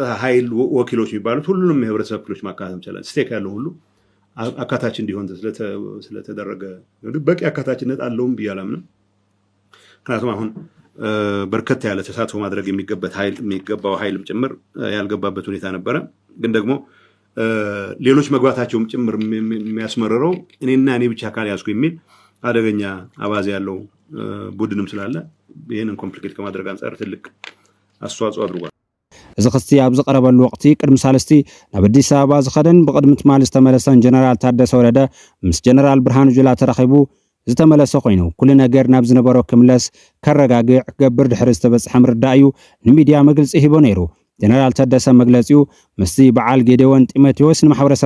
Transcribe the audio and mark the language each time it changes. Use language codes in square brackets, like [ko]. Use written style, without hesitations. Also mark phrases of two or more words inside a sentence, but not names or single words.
[am] ኃይል ወኪሎች የሚባሉት ሁሉንም የህብረተሰብ ክፍሎች ማካተት ይችላል። ስቴክ ያለው ሁሉ አካታች እንዲሆን ስለተደረገ በቂ አካታችነት አለውም ብዬ አላምንም። ምክንያቱም አሁን በርከት ያለ ተሳትፎ ማድረግ የሚገባው ኃይልም ጭምር ያልገባበት ሁኔታ ነበረ። ግን ደግሞ ሌሎች መግባታቸውም ጭምር የሚያስመረረው እኔና እኔ ብቻ ካልያዝኩ የሚል አደገኛ አባዜ ያለው ቡድንም ስላለ ይህንን ኮምፕሊኬት ከማድረግ አንጻር ትልቅ አስተዋጽኦ አድርጓል። [ti] እዚ ክስቲ ኣብ ዝቀረበሉ ወቅቲ ቅድሚ ሳልስቲ ናብ አዲስ አበባ ዝኸደን ብቅድሚ ትማል ዝተመለሰን ጀነራል ታደሰ ወረደ ምስ ጀነራል ብርሃኑ ጁላ ተረኺቡ ዝተመለሰ ኮይኑ ኩሉ ነገር ናብ ዝነበሮ ክምለስ ከረጋግዕ ክገብር ድሕሪ ዝተበፅሐ ምርዳእ እዩ ንሚድያ መግለፂ ሂቦ ነይሩ። ጀነራል ታደሰ መግለፂኡ ምስቲ በዓል ጌዴዎን ጢሞቴዎስ ንማሕበረሰብ